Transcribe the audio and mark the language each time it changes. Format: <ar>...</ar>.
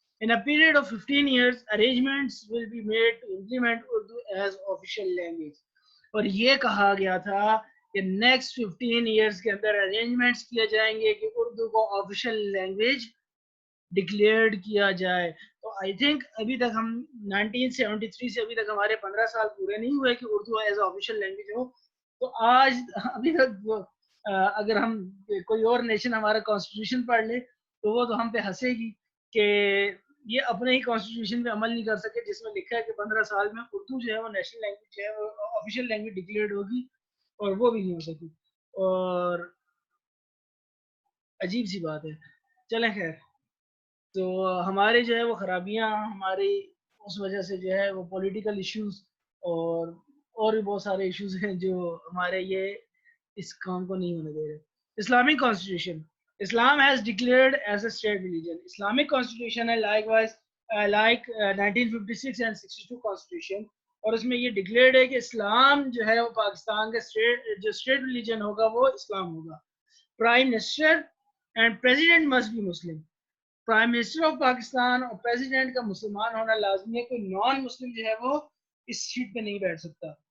<en>In a period of 15 years, arrangements will be made to implement Urdu as official language.</en> <ur>اور یہ کہا گیا تھا کہ نیکسٹ 15 ایئرس کے اندر ارینجمنٹس کیے جائیں گے کہ اردو کو آفیشیل لینگویج ڈکلیئرڈ کیا جائے. تو آئی تھنک ابھی تک ہم 1973 سے ابھی تک ہمارے 15 سال پورے نہیں ہوئے کہ اردو ایز آفیشیل لینگویج ہو. تو آج ابھی تک اگر ہم کوئی اور نیشن ہمارا کانسٹیٹیوشن پڑھ لے تو وہ تو ہم پہ ہنسے گی کہ یہ اپنے ہی کانسٹیٹیوشن پہ عمل نہیں کر سکے جس میں لکھا ہے کہ 15 سال میں اردو جو ہے وہ نیشنل لینگویج جو ہے وہ آفیشیل لینگویج ڈکلیئرڈ ہوگی, اور وہ بھی نہیں ہو سکی. اور عجیب سی بات ہے. چلیں خیر, تو ہمارے جو ہے وہ خرابیاں ہماری اس وجہ سے جو ہے وہ پولیٹیکل ایشوز اور بھی بہت سارے ایشوز ہیں جو ہمارے یہ اس کام کو نہیں ہونے دے رہے. Islamic constitution,</ur> <en>Islam has declared as a state religion.</en> <ur>Islamic constitution ہے</ur> <en>likewise like 1956 and 62 constitution,</en> <ur>اور اس میں یہ ڈکلیئرڈ ہے کہ اسلام جو ہے وہ پاکستان کا اسٹیٹ ریلیجن ہوگا وہ اسلام ہوگا.</ur> <en>Prime minister and president must be Muslim.</en> <ur>Prime minister of Pakistan اور پریزیڈنٹ کا مسلمان ہونا لازمی ہے, کوئی نان مسلم جو ہے وہ اس سیٹ پہ نہیں بیٹھ سکتا.</ur>